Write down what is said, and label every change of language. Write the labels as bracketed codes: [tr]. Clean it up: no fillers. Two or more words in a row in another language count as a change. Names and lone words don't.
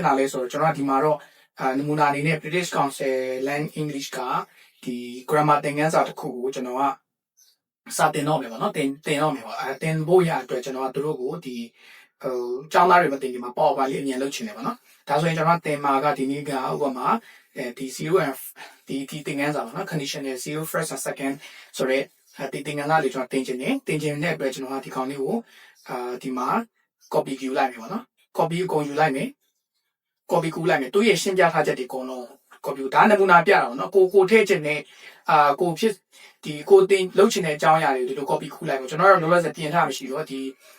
[my] တာလဲဆိုတော့ကျွန်တော်ကဒီမှာတော့နမူနာအနေနဲ့ British Council Land English ကဒီ grammar သင်ခန်းစာတစ်ခုကိုကျွန်တော်ကစာတင်တော့မယ်ပေါ့နော်တင်တော့မယ်ပေါ့တင်ဖို့ရ အတွက်ကျွန်တော်ကတို့ကိုဒီကျောင်းသားတွေမတင်ဒီမှာ PowerPoint လေးအမြင်လုပ်ချင်တယ်ပေါ့နော်ဒါဆိုရင်ကျွန်တော်တင်မှာကဒီနေ့ကဥပမာ ဒီ 0 ဒီသင်ခန်းစာပေါ့နော် [en] conditional 0 first and second [my] ဆိုတော့ဒီသင်ခန်းစာလေးကျွန်တော်တင်ချင်တဲ့အတွက်ကျွန်တော်ကဒီကောင်လေးကိုဒီမှာ copy ယူလိုက်မယ်ပေါ့နော် copy ကိုကုန်ယူလိုက်မယ် copy ကူးလိုက်မယ်သူရဲ့ရှင်းပြထားချက်တွေအကုန်လုံး copy ဒါနမူနာပြတာပေါ့နော်ကိုထည့်ချင်တဲ့ကိုဖြစ်ဒီကိုတင်လုပ်ချင်တဲ့အကြောင်းအရာတွေဒီလို copy ကူးလိုက်မယ်ကျွန်တော်တို့လောလောဆယ်ပြင်ထားမှရှိတော့ဒီ